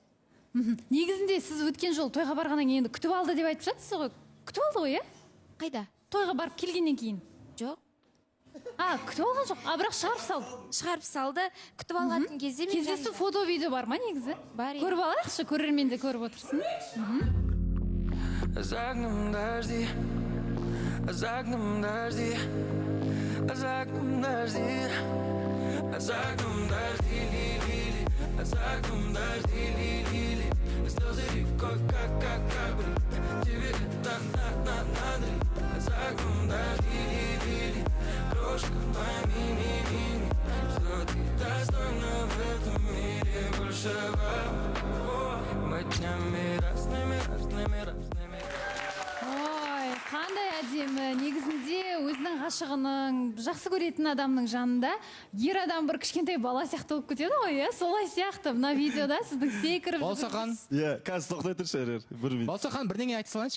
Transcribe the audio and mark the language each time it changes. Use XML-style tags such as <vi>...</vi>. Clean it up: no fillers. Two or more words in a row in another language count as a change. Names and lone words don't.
<kk>Негізінде сіз өткен жол тойға барғаннан кейін күтіп алды деп айтып жатсыз ғой. Күтіп алды ғой, Қайда? Тойға барып келгеннен кейін. Жоқ. Күтіп алған жоқ. Бірақ шығарып салды. Шығарып салды. Күтіп алған кезде мен кездесу фото видео бар ма негізі? Бар. Көріп алайықшы, көрермен де көріп отырсын.</kk> <ru>За окном дожди, за окном дожди, за окном дожди, за окном дожди, ли-ли-ли, за окном дожди, ли-ли-ли. Слезы рекой, как тебе это надо ли? За окном дожди, ли-ли-ли, крошка, пойми, что ты достойна в этом мире большего. Мы днями разными.</ru> <kk>Ой, қандай әдемі. Негізінде өзінің ғашығының, жақсы көретін адамның жанында ер адам бір кішкентай бала сияқты болып кетеді ғой, солай сияқты. Мына видеода сіздің секіріп Балсахан. Иә, қазір тоқтай тұршы әрер. Балсахан, бірдеңе айта салайыншы.</kk>